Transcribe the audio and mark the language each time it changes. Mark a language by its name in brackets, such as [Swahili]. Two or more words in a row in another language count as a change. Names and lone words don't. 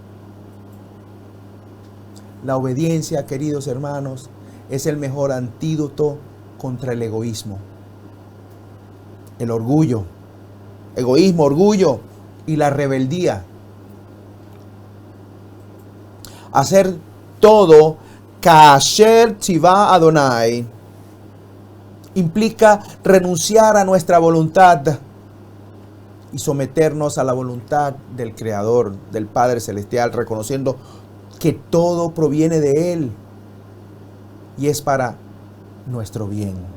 [Spanish] La obediencia, queridos hermanos, es el mejor antídoto contra el egoísmo, el orgullo, egoísmo, orgullo y la rebeldía. Hacer todo [Hebrew] כאשר צוה אדוני [Spanish] implica renunciar a nuestra voluntad, y someternos a la voluntad del Creador, del Padre Celestial, reconociendo que todo proviene de Él y es para nuestro bien.